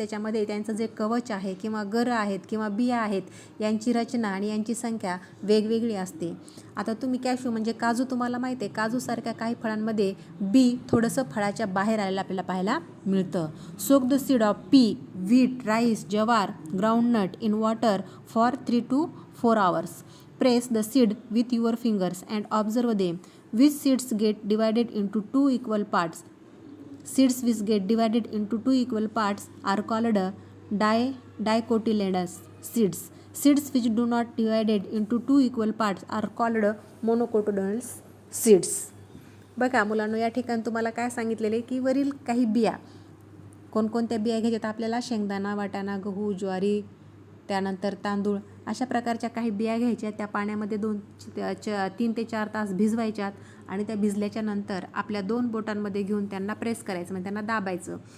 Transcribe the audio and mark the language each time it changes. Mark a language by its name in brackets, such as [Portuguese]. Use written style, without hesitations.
[Marathi] त्याच्यामध्ये त्यांचं जे कवच आहे किंवा गरं आहेत किंवा बिया आहेत यांची रचना आणि यांची संख्या वेगवेगळी असते. आता तुम्ही कॅशू म्हणजे काजू तुम्हाला माहिती आहे, काजूसारख्या काही फळांमध्ये बी थोडंसं फळाच्या बाहेर आलेलं आपल्याला पाहायला मिळतं. [English] Soak the seed of pea, wheat, rice, jowar, groundnut in water for 3 to 4 hours. Press the seed with your fingers and observe them. Which seeds get divided into 2 equal parts? Seeds which get divided into 2 equal parts are called dicotyledonous seeds. Seeds which do not divided into 2 equal parts are called monocotyledonous seeds. [Marathi] बघा मुलांनो, या ठिकाणी तुम्हाला काय सांगितलेले की वरील काही बिया, कोणकोणत्या बिया घ्यायच्यात आपल्याला? शेंगदाणा, वाटाणा, गहू, ज्वारी, त्यानंतर तांदूळ अशा प्रकारच्या काही बिया घ्यायच्या. त्या पाण्यामध्ये 3 ते 4 तास भिजवायच्यात आणि त्या भिजल्याच्या नंतर आपल्या 2 बोटांमध्ये घेऊन त्यांना प्रेस करायचं, म्हणजे त्यांना दाबायचं.